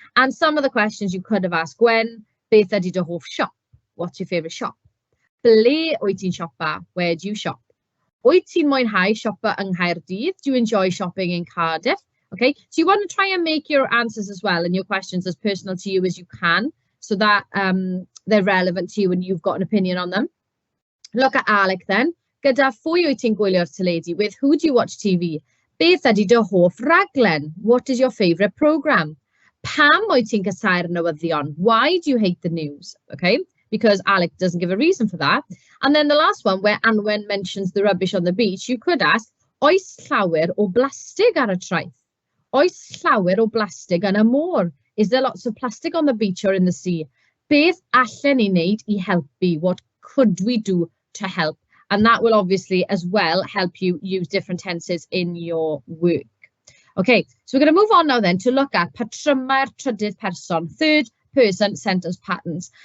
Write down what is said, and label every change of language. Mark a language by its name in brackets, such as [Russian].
[English] And some of the questions you could have asked, Gwen, [Welsh] beth ydy dy hoff shop? [English] What's your favourite shop? [Welsh] Ble wyt ti'n siopa? [English] Where do you shop? [Welsh] Wyt ti'n mwynhau siopa yng Nghaerdydd? [English] Do you enjoy shopping in Cardiff? Okay, so you want to try and make your answers as well and your questions as personal to you as you can, so that they're relevant to you and you've got an opinion on them. Look at Alec then. [Welsh] Gyda phwy wyt ti'n gwylio'r teledu? [English] With who do you watch TV? [Welsh] Beth ydy dy hoff raglen? [English] What is your favourite programme? [Welsh] Pam wyt ti'n casáu'r newyddion? [English] Why do you hate the news? Okay, because Alec doesn't give a reason for that. And then the last one, where Anwen mentions the rubbish on the beach, you could ask, [Welsh] oes llawer o blastig ar y traeth? Oes llawer o blastig yn y môr? [English] Is there lots of plastic on the beach or in the sea? [Welsh] Beth allen ni wneud I helpu? [English] What could we do to help? And that will obviously as well help you use different tenses in your work. Okay, so we're going to move on now then to look at [Welsh] patrymau'r trydydd person, [English] third person sentence patterns.